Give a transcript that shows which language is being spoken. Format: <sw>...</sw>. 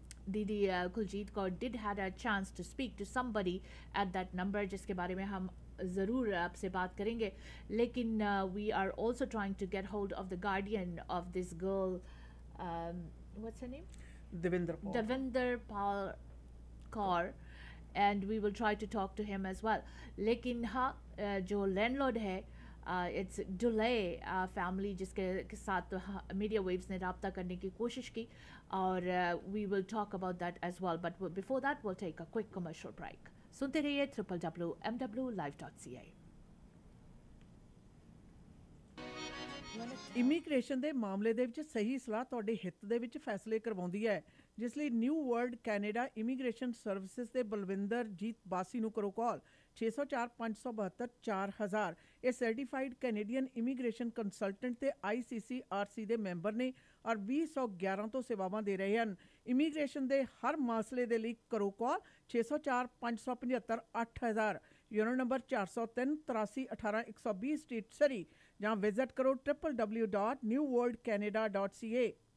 <en>दीदी Kuljeet Kaur did had a chance to speak to somebody at that number</en> <hi>जिसके बारे में हम ज़रूर आपसे बात करेंगे लेकिन</hi> <en>We are also trying to get hold of the guardian of this girl what's her name? Devinderpal Kaur and we will try to talk to him as well.</en> <hi>लेकिन हाँ जो लैंडलॉर्ड है</hi> <en>it's Dooley family</en> <hi>जिसके साथ media waves ने रब्ता करने की कोशिश की</hi> <en>और we will talk about that as well but before that will take a quick commercial break</en> <hi>सुनते रहिए</hi> <en>www.mwlive.ca</en> <pa>ਇਮੀਗ੍ਰੇਸ਼ਨ ਦੇ ਮਾਮਲੇ ਦੇ ਵਿੱਚ ਸਹੀ ਸਲਾਹ ਤੁਹਾਡੇ ਹਿੱਤ ਦੇ ਵਿੱਚ ਫੈਸਲੇ ਕਰਵਾਉਂਦੀ ਹੈ ਜਿਸ ਲਈ new world Canada immigration services ਦੇ ਬਲਵਿੰਦਰਜੀਤ ਬਾਸੀ ਨੂੰ ਕਰੋ ਕਾਲ 604-572-4000 ਇਹ ਸਰਟੀਫਾਈਡ ਕੈਨੇਡੀਅਨ ਇਮੀਗ੍ਰੇਸ਼ਨ ਕੰਸਲਟੈਂਟ ਤੇ ICCRC ਦੇ ਮੈਂਬਰ ਨੇ ਔਰ 2011 ਤੋਂ ਸੇਵਾਵਾਂ ਦੇ ਰਹੇ ਹਨ ਇਮੀਗ੍ਰੇਸ਼ਨ ਦੇ ਹਰ ਮਸਲੇ ਦੇ ਲਈ ਕਰੋ ਕਾਲ 604-575-8000 ਯੂਨੋ ਨੰਬਰ 403-8318-120 ਸਟਰੀਟ ਸਰੀ ਜਾਂ ਵਿਜ਼ਿਟ ਕਰੋ www.newworldcanada.ca</pa>